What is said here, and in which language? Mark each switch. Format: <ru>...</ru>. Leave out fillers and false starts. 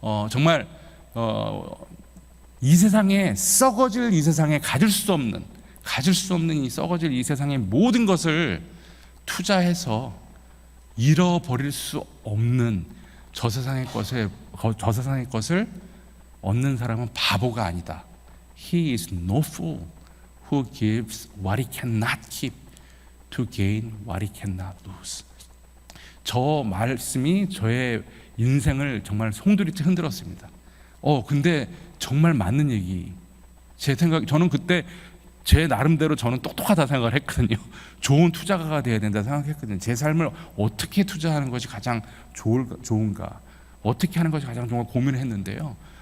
<ko>정말 이 세상에 썩어질 이 세상에 가질 수 없는 이 썩어질 이 세상의 모든 것을 투자해서 잃어버릴 수 없는 저 세상의 것을 얻는 사람은 바보가 아니다.</ko> <en>He is no fool who gives what he cannot keep to gain what he cannot lose.</en> <ko>저 말씀이 저의 인생을 정말 송두리째 흔들었습니다. 근데 정말 맞는 얘기. 저는 그때 제 나름대로 저는 똑똑하다 생각을 했거든요. 좋은 투자가가 돼야 된다 생각했거든요. 제 삶을 어떻게 투자하는 것이 가장 좋은가, 어떻게 하는 것이 가장 좋은가 고민을 했는데요.</ko>